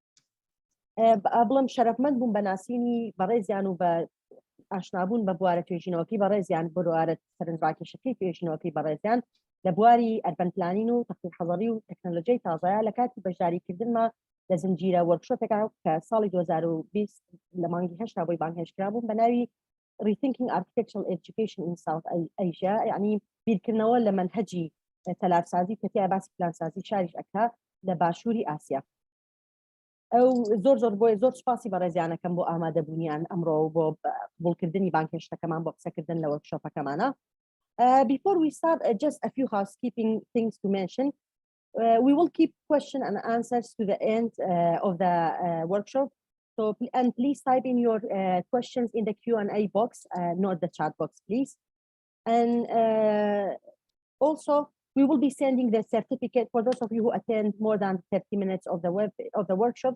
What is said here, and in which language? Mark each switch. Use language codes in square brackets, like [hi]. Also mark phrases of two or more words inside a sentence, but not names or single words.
[ckb] بڵم شەرەفمەند بووم بە ناسینی بەڕێزیان و بە ئاشنابوون بە بوارە توێژینەوەکی بەڕێزیان بۆوارە سەرنجڕاکێشەکەی توێژینەوەکی بەڕێزیان لە بواری [en] urban planning [ckb] و تەختی حەڵەری و تەکنەلۆژیای تازایە لە کاتی بەشداریکردنما لە زنجیرە وەرکشۆپێکا کە ساڵی 2020 لە مانگی هەشتا بۆی بانگهێشتکرا بوون بە ناوی Rethinking Architectural Education in South Asia، یعنی بیرکردنەوە لە منهەجی تەلارسازی کە تیا باسی پلانسازی شاریش ئەکا لە باشووری ئاسیا. ئەو زۆر سوپاسی بەڕێزیانەکەم بۆ ئامادەبوونیان ئەمڕۆ بۆ قبولکردنی بانگهێشتەکەمان بۆ قسەکردن لە وەرکشۆپەکەمانە. [en] Before we start, just a few housekeeping things to mention. We will keep questions and answers to the end of the workshop. So, and please type in your questions in the Q&A box, not the chat box, please. And also, we will be sending the certificate for those of you who attend more than 30 minutes of the workshops.